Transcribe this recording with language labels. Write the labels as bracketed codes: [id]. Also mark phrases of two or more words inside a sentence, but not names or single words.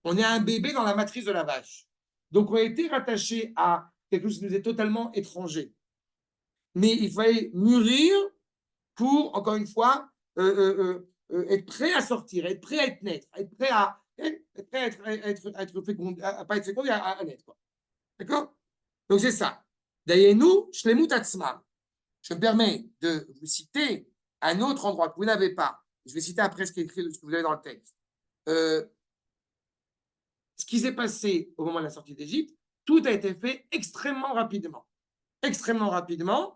[fr] On est un bébé dans la matrice de la vache. Donc, on a été rattaché à quelque chose qui nous est totalement étranger. Mais il fallait mûrir pour, encore une fois, être prêt à sortir, être prêt à être naître, être prêt à être fécondé, à pas être fécondé, à naître. D'accord? Donc, c'est ça. [he] דיינו, שלמות עצמם. [fr] Je me permets de vous citer un autre endroit que vous n'avez pas. Je vais citer après ce qui est écrit, ce que vous avez dans le texte. Ce qui s'est passé au moment de la sortie d'Égypte, tout a été fait extrêmement rapidement. Extrêmement rapidement.